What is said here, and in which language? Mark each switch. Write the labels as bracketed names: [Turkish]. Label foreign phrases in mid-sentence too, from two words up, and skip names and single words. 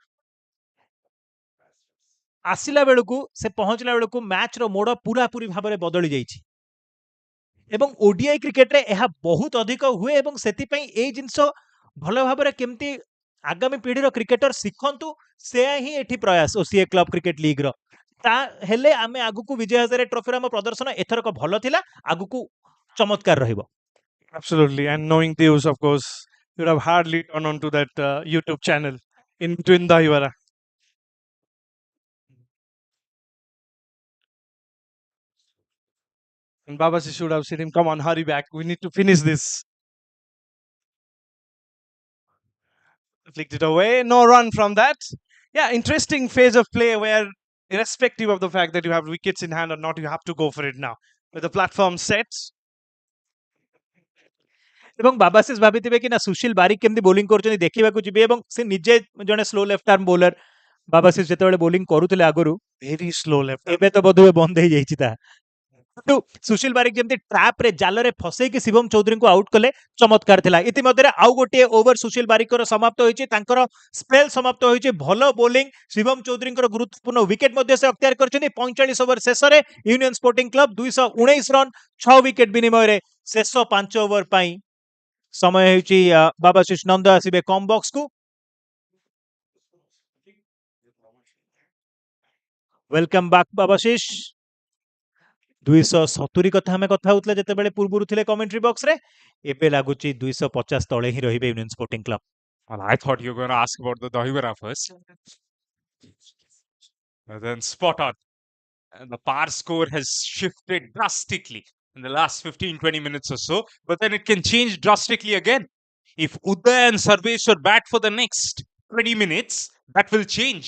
[Odia] ଆସିଲା ବେଳକୁ, ସେ ପହଞ୍ଚିଲା ବେଳକୁ ମ୍ୟାଚ୍ର ମୋଡ଼ ପୁରାପୁରି ଭାବରେ ବଦଳି ଯାଇଛି ଏବଂ ଓଡିଆଇ କ୍ରିକେଟରେ ଏହା ବହୁତ ଅଧିକ ହୁଏ ଏବଂ ସେଥିପାଇଁ ଏଇ ଜିନିଷ ଭଲ ଭାବରେ କେମିତି ଆଗାମୀ ପିଢ଼ିର କ୍ରିକେଟର ଶିଖନ୍ତୁ, ସେୟା ହିଁ ଏଠି ପ୍ରୟାସ ଓସିଏ କ୍ଲବ କ୍ରିକେଟ ଲିଗ୍ର। ତା ହେଲେ ଆମେ ଆଗକୁ ବିଜୟ ହଜାରେ ଟ୍ରଫିର ଆମ ପ୍ରଦର୍ଶନ ଏଥରକ ଭଲ ଥିଲା, ଆଗକୁ ଚମତ୍କାର ରହିବ। [English] Absolutely. And knowing Deus, of course, you would have hardly turned on to that YouTube channel in between Dahivara. And Babasi should have said him, come on, hurry back. We need to finish this. Flicked it away. No run from that. Yeah, interesting phase of play where, irrespective of the fact that you have wickets in hand or not, you have to go for it now. With the platform set. [Odia] ଏବଂ ବାବାଶିଷ ଭାବିଥିବେ କି ନା ସୁଶୀଲ ବାରିକ କେମିତି ବୋଲିଂ କରୁଛନ୍ତି ଦେଖିବାକୁ ଯିବେ, ଏବଂ ସେ ନିଜେ ଜଣେ [English] slow left arm bowler. [Odia] ବାବାଶିଷ ଯେତେବେଳେ ବୋଲିଂ କରୁଥିଲେ ଆଗରୁ, [English] Very slow left. [Odia] ଏବେ ତ ବୋଧହୁଏ ବନ୍ଦ ହେଇଯାଇଛି ତାହା। କିନ୍ତୁ ସୁଶୀଲ ବାରିକ ଯେମିତି ଟ୍ରାପରେ ଜାଲରେ ଫସେଇକି ଶିବମ ଚୌଧୁରୀଙ୍କୁ ଆଉଟ୍ କଲେ, ଚମତ୍କାର ଥିଲା। ଇତିମଧ୍ୟରେ ଆଉ ଗୋଟିଏ ଓଭର ସୁଶୀଲ ବାରିକର ସମାପ୍ତ ହୋଇଛି, ତାଙ୍କର ସ୍ପେଲ ସମାପ୍ତ ହୋଇଛି। ଭଲ ବୋଲିଂ, ଶିବମ ଚୌଧୁରୀଙ୍କର ଗୁରୁତ୍ୱପୂର୍ଣ୍ଣ ୱିକେଟ ମଧ୍ୟ ସେ ଅକ୍ତିଆର କରିଛନ୍ତି। 45 ଓଭର ଶେଷରେ ୟୁନିୟନ ସ୍ପୋର୍ଟିଂ କ୍ଲବ 219 ରନ୍ 6 ୱିକେଟ ବିନିମୟରେ ଶେଷ 5 ଓଭର ପାଇଁ ସମୟ ହେଉଛି ବାବାଶିଷ ନନ୍ଦ ଆସିବେ କମ୍ ବକ୍ସକୁ। [English] welcome back Babashish. [Odia] 270 କଥା ଆମେ କଥା ହଉଥିଲେ ଯେତେବେଳେ ପୂର୍ବରୁ ଥିଲେ [English] commentary box, [Odia] ଏବେ ଲାଗୁଛି 250 ତଳେ ହିଁ ରହିବେ ୟୁନିୟନ ସ୍ପୋର୍ଟିଂ କ୍ଲବ। [English] Well, I thought you were going to ask about the Dahivara first. And then spot on. And the par score has shifted drastically in the last 15-20 minutes or so, but then it can change drastically again. If Uday and Sarveshwar bat for the next 20 minutes, that will change.